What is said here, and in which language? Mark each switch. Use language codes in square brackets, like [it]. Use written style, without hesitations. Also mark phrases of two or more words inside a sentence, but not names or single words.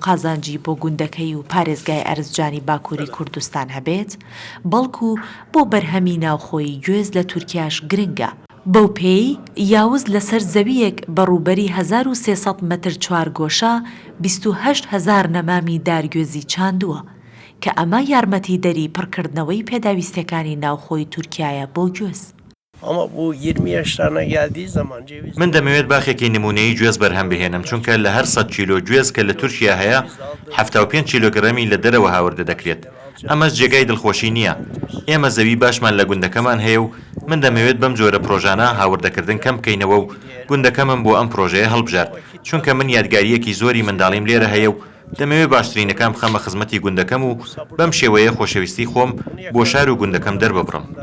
[ckb] قازانجی بۆ گوندەکەی و پارێزگای ئەرزجانی باکووری کوردستان هەبێت بەڵکو بۆ بەرهەمی ناوخۆی گوێز لە تورکیاش گرنگە بەو پێی یاوز لەسەر زەویەک بەڕووبەری 1300 مەتر چوارگۆشە 28,000 نەمامی دارگوێزی چاندووە کە ئەمە یارمەتی دەری پڕکردنەوەی پێداویستەکانی ناوخۆی تورکایە بۆ گوێز. [tr] Ama bu 20 yaşlarına geldiği zaman ceviz... [ckb] من دەمەوێت باخێکی نمونەیی گوێز بەرهەم بهێنم چونکە لە هەر 100 کیلۆ گوێز کە لە تورکیا هەیە 75 کیلۆگرەمی لە دەرەوە هاوردە دەکرێت. ئەمەش جێگای دڵخۆشی نییە. ئێمە زەوی باشمان لە گوندەکەمان هەیە و من دەمەوێت بەم جۆرە پرۆژانە هاوردەکردن کەم بکەینەوە و گوندەکەمم بۆ ئەم پرۆژەیە هەڵبژارد چونکە من یادگاریەکی زۆری منداڵیم لێرە هەیە و دەمەوێت باشترینەکان بخەمە خزمەتی گوندەکەم و بەم شێوەیە خۆشەویستی خۆم بۆ شار و گوندەکەم دەرببڕم.